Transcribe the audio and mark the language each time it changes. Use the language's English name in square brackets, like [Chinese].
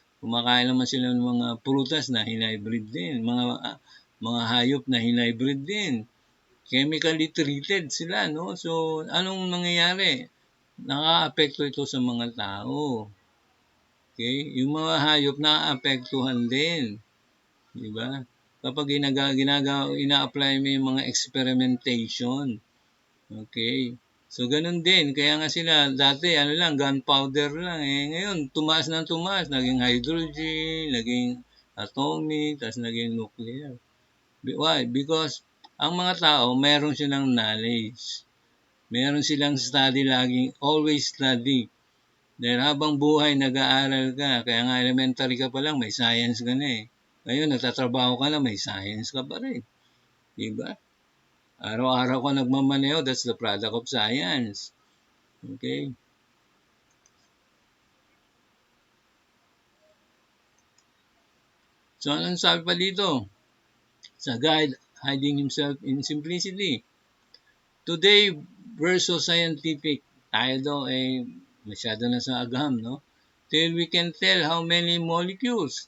[Filipino] Kumakain naman sila ng mga prutas na hinybrid din, mga hayop na hinybrid din. Chemically treated sila, no? So, anong nangyayari? Nakaka-apekto ito sa mga tao. Okay? Yung mga hayop nakaka-apektuhan din. Di ba? Kapag ina-apply mo yung mga experimentation. Okay? So, ganun din. Kaya nga sila, dati, gunpowder lang. Ngayon, tumaas ng tumaas. Naging hydrogen, naging atomic, tapos naging nuclear. Why? Because ang mga tao, meron silang knowledge. Meron silang study laging, always study. Dahil habang buhay, nag-aaral ka. Kaya nga elementary ka pa lang, may science ka na . Ngayon, nagtatrabaho ka na, may science ka pa rin. Diba? Araw-araw ka nagmamaneho, [English] that's the product of science. [Filipino] Okay? So, anong sabi pa dito? Sa guide, [English] hiding himself in simplicity. Today, we're so scientific. [Filipino] Tayo daw ay masyado na sa agam, no? [English] Till we can tell how many molecules.